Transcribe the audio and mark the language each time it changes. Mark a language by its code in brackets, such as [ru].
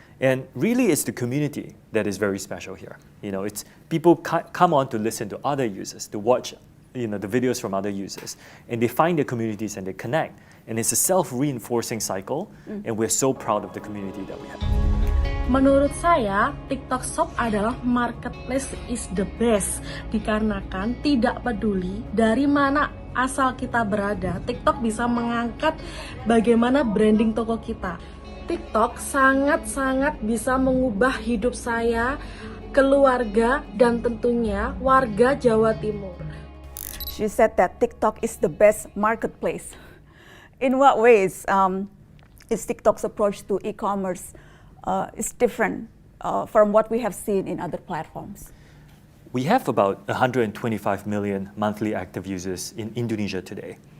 [en] And really, it's the community that is very special here. It's people come on to listen to other users, to watch the videos from other users, and they find their communities and they connect. And it's a self-reinforcing cycle, and we're so proud of the community that we have. [id] Menurut saya, TikTok Shop adalah marketplace [en] is the best [id] dikarenakan tidak peduli dari mana asal kita berada, TikTok bisa mengangkat bagaimana branding toko kita. TikTok sangat-sangat bisa mengubah hidup saya, keluarga, dan tentunya warga Jawa Timur. [en] She said that TikTok is the best marketplace. In what ways is TikTok's approach to e-commerce is different from what we have seen in other platforms? We have about 125 million monthly active users in Indonesia today.